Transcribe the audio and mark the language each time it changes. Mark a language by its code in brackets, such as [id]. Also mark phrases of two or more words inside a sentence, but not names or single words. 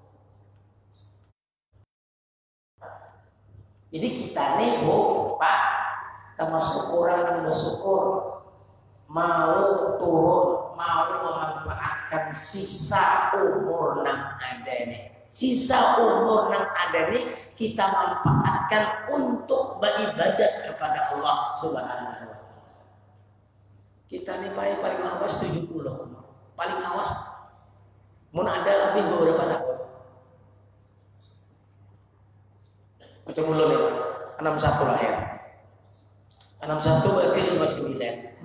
[id] Jadi kita nih Pak, termasuk orang yang bersyukur, mau turun, mau memanfaatkan sisa umur yang ada nih. Sisa umur yang ada nih kita manfaatkan untuk beribadat kepada Allah [ar] Subhanahu wa Ta'ala. [id] Kita nih paling lawas 70 paling lawas. Mun ada lebih beberapa tahun. Macam ulun ya, 61 lahir. 61 berarti 59.